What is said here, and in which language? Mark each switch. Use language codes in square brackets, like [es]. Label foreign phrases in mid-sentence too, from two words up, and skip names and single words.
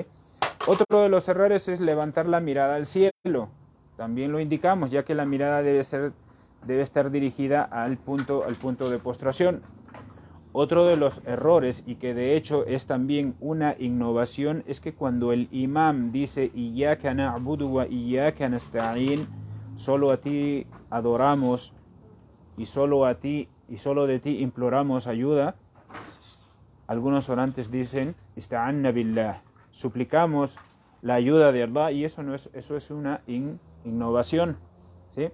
[es] Otro de los errores es levantar la mirada al cielo. También lo indicamos, ya que la mirada debe estar dirigida al punto de postración. Otro de los errores, y que de hecho es también una innovación, es que cuando el imam dice [ar] إياك نعبد وإياك نستعين, [es] solo a ti adoramos y solo de ti imploramos ayuda, algunos orantes dicen [ar] استعنا بالله, [es] suplicamos la ayuda de Allah, y eso es una innovación, ¿sí?